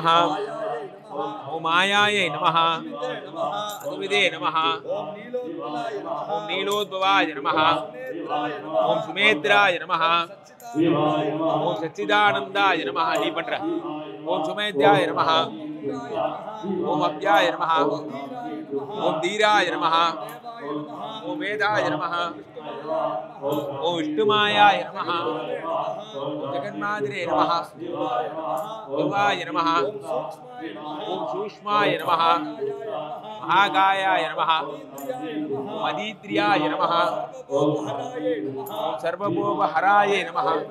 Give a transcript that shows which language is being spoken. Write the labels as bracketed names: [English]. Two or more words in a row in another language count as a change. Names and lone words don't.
[Sanskrit] ओम मायायै नमः। अनुविदे नमः। ओम नीलोद्भवाय नमः। ओम सुमेत्राय नमः। ओम सच्चिदानंदाय नमः। नी पण्र ओम सुमेध्याय नमः। ओम अभ्याय नमः। ओम् धीराय नमः ओम् वेदाय नमः ओम् विष्णुमायाय नमः ओम् जगन्मात्रे नमः देवाय नमः ओम् सूक्ष्माय नमः महाकायाय नमः ओम् अतीन्द्रियाय नमः ओम् सर्वभोपहराय नमः